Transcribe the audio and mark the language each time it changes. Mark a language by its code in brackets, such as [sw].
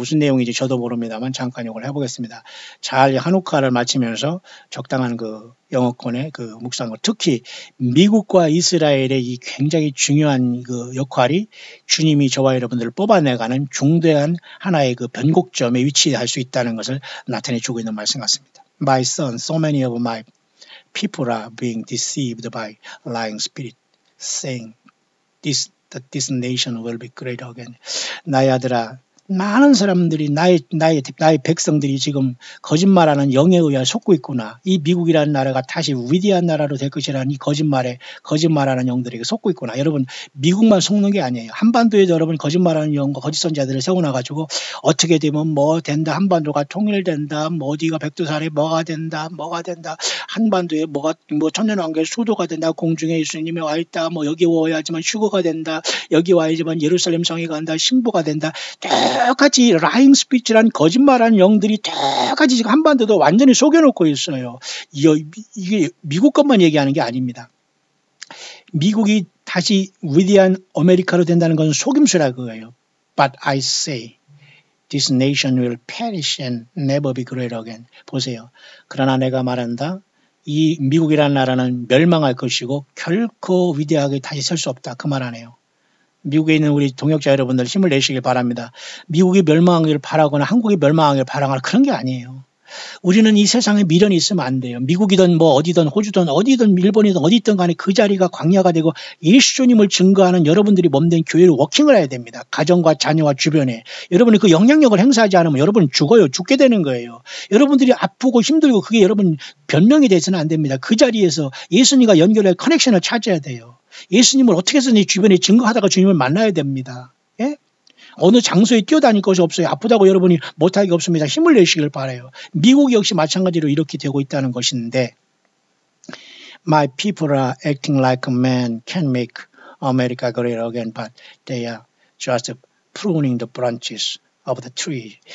[ko] 무슨 내용인지 저도 모릅니다만 잠깐 이걸 해보겠습니다. 잘 한옥화를 마치면서 적당한 그 영어권의 그 묵상을 특히 미국과 이스라엘의 이 굉장히 중요한 그 역할이 주님이 저와 여러분들을 뽑아내가는 중대한 하나의 그 변곡점에 위치할 수 있다는 것을 나타내 주고 있는 말씀 같습니다. [en] My son, so many of my people are being deceived by lying spirit, saying that this nation will be great again. [ko] 나의 아들아, 많은 사람들이 나의 백성들이 지금 거짓말하는 영에 의해 속고 있구나. 이 미국이라는 나라가 다시 위대한 나라로 될 것이라는 이 거짓말하는 영들에게 속고 있구나. 여러분 미국만 속는 게 아니에요. 한반도에도 여러분 거짓말하는 영과 거짓 선자들을 세워놔가지고 어떻게 되면 뭐 된다. 한반도가 통일된다. 뭐 어디가 백두산에 뭐가 된다. 한반도에 뭐 천년왕국의 수도가 된다. 공중에 예수님이 와 있다. 뭐 여기 와야지만 휴거가 된다. 여기 와야지만 예루살렘 성이 간다. 신부가 된다. 똑같이 라잉 스피치란 거짓말하는 영들이 똑같이 지금 한반도도 완전히 속여놓고 있어요. 이게 미국 것만 얘기하는 게 아닙니다. 미국이 다시 위대한 아메리카로 된다는 것은 속임수라 그거예요. [en] But I say this nation will perish and never be great again. [ko] 보세요. 그러나 내가 말한다. 이 미국이라는 나라는 멸망할 것이고 결코 위대하게 다시 설 수 없다. 그 말 하네요. 미국에 있는 우리 동역자 여러분들 힘을 내시길 바랍니다. 미국이 멸망하기를 바라거나 한국이 멸망하기를 바라거나 그런 게 아니에요. 우리는 이 세상에 미련이 있으면 안 돼요. 미국이든 뭐 어디든 호주든 어디든 일본이든 어디 있든 간에 그 자리가 광야가 되고 예수님을 증거하는 여러분들이 몸된 교회로 워킹을 해야 됩니다. 가정과 자녀와 주변에. 여러분이 그 영향력을 행사하지 않으면 여러분은 죽어요. 죽게 되는 거예요. 여러분들이 아프고 힘들고 그게 여러분 변명이 돼서는 안 됩니다. 그 자리에서 예수님과 연결할 커넥션을 찾아야 돼요. 예수님을 어떻게 해서 내 주변에 증거하다가 주님을 만나야 됩니다. 예? 어느 장소에 뛰어다닐 것이 없어요. 아프다고 여러분이 못하기 없습니다. 힘을 내시길 바라요. 미국 역시 마찬가지로 이렇게 되고 있다는 것인데 [en] My people are acting like a man can make America great again, but they are just pruning the branches of the tree.